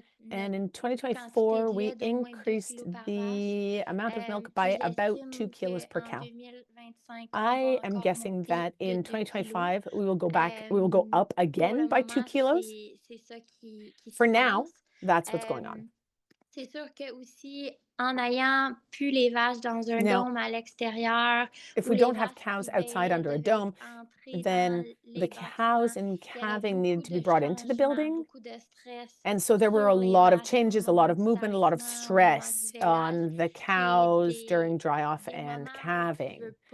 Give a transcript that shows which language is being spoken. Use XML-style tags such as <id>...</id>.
<en>And in 2024, we increased the amount of milk by about 2 kilos per cow. I am guessing that in 2025, we will go up again by 2 kilos. For now, that's what's going on.</en> <fr>C'est sûr que aussi, en ayant plus les vaches dans un dôme à l'extérieur,</fr> <en>if we don't have cows outside under a dome, then the cows in calving needed to be brought into the building. And so there were a lot of changes, a lot of movement, a lot of stress on the cows during dry off and calving.</en>